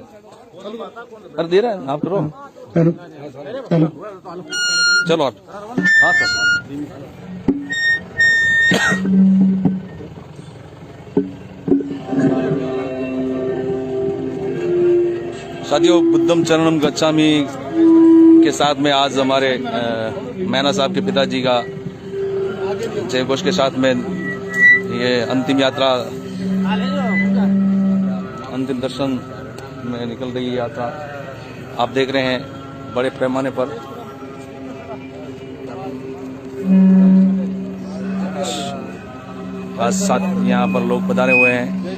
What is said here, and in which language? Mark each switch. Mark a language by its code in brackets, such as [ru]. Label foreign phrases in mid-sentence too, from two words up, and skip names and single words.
[hi] अरे दे रहा है आप करो, चलो आप। हाँ सर साथियों, [pi] बुद्धम चरणम गच्छामि [hi] के साथ में आज हमारे मैना साहब के पिताजी का जयघोष के साथ में ये अंतिम यात्रा, अंतिम दर्शन में निकल रही है यात्रा। आप देख रहे हैं बड़े पैमाने पर आज साथ यहाँ पर लोग पधारे हुए हैं।